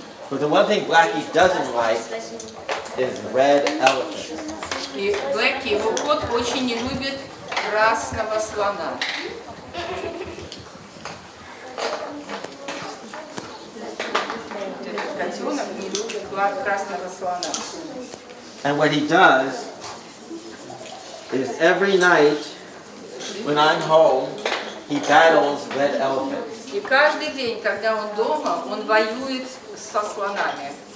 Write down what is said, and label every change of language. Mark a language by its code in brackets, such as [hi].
[en] But the one thing Blackie doesn't like is red elephants. [ru] И Блэки, его кот, очень не любит красного слона. Этот котенок не любит красного слона. [en] And what he does is every night when I'm home, he battles red elephants. [ru] И каждый день, когда он дома, он воюет со слонами.